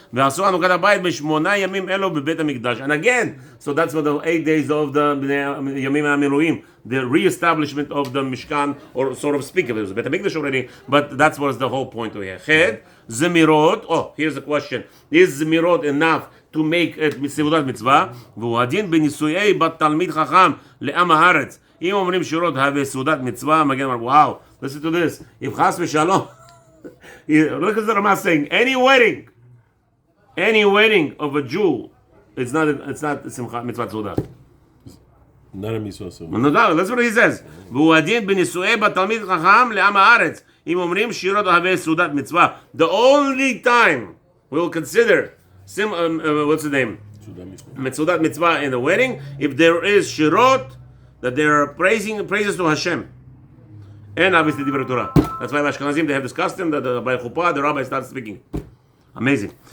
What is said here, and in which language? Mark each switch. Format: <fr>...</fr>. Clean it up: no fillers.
<en>V'asu Hanukkah habayit b'shmona yamim elo b'beit hamikdash. And again, so that's what the 8 days of the Yamim HaMiluim, the re-establishment of the Mishkan, or sort of speak of it. It was Beit HaMikdash already, but that's what the whole point over here. Ched, Zemirot. Oh, here's the question. Is Zemirot enough to make it סעודת מצווה?</en> <he>והוא הדין בנישואי בת תלמיד חכם לעם הארץ. אם אומרים שירות הווה סעודת מצווה, מגן אומר, wow, listen to this.</he> <en>if חס ושלום, look at the Rama saying, any wedding of a Jew, it's not mitzvah סעודה. Not a mitzvah. No, that's what he says.</en> <he>והוא הדין בנישואי בת תלמיד חכם לעם הארץ. אם אומרים שירות הווה סעודת מצווה.</he> <en>The only time we will consider what's the name? Mitzudat mitzvah in the wedding, if there is shirot, that they are praises to Hashem. And obviously Divrei Torah. That's why Ashkenazim, they have this custom that by chuppah, the rabbi starts speaking. Amazing.</en>